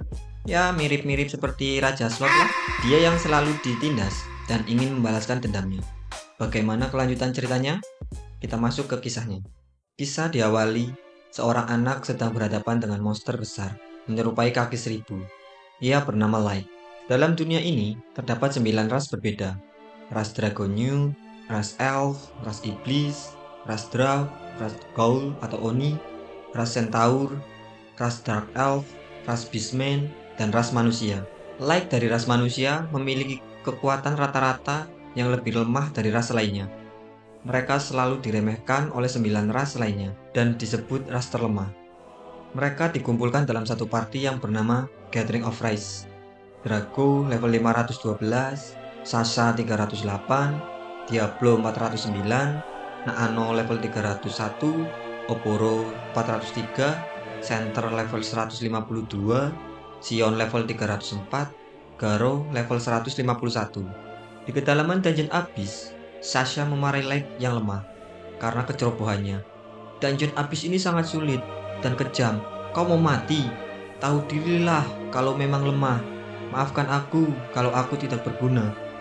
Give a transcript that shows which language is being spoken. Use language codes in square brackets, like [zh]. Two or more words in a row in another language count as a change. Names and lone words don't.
[id] Ya, mirip-mirip seperti Raja Slot lah. Dia yang selalu ditindas dan ingin membalaskan dendamnya. Bagaimana kelanjutan ceritanya? Kita masuk ke kisahnya. Kisah diawali, seorang anak sedang berhadapan dengan monster besar, menyerupai kaki seribu. Ia bernama Light. Dalam dunia ini, terdapat 9 ras berbeda. Ras Dragonyu, ras Elf, ras Iblis, ras Drow, ras Ghoul atau Oni, ras Centaur, ras Dark Elf, ras Beastman, dan ras manusia. Light dari ras manusia memiliki kekuatan rata-rata yang lebih lemah dari ras lainnya. Mereka selalu diremehkan oleh 9 ras lainnya dan disebut ras terlemah. Mereka dikumpulkan dalam satu party yang bernama Gathering of Rise. Drago level 512, Sasha 308, Diablo 409, Naano level 301, Oboro 403, Center level 152, Sion level 304, Garo level 151. Di kedalaman Dungeon Abyss, Sasha memarahi Light yang lemah karena kecerobohannya. Dungeon Abyss ini sangat sulit dan kejam. Kau mau mati? Tahu dirilah kalau memang lemah. Maafkan aku kalau aku tidak berguna.